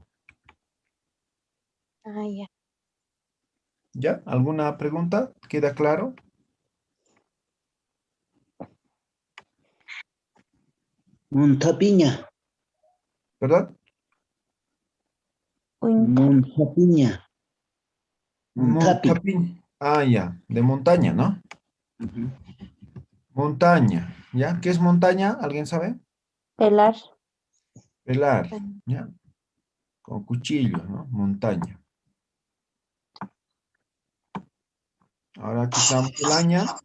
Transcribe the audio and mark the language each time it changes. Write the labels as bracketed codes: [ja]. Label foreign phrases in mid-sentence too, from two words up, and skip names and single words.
[es] Ah, ya. ¿Ya? ¿Alguna pregunta? ¿Queda claro? [ay] Montapiña. [es] ¿Verdad? [ay] Unta. Montapiña. Montapi. Montapiña. [es] Ah, ya. De montaña, ¿no? Ujú. Montaña. ¿Ya? ¿Qué es montaña? ¿Alguien sabe? Pelar. Pelar. ¿Ya? Con cuchillo, ¿no? Montaña. Ahora quitamos el aña.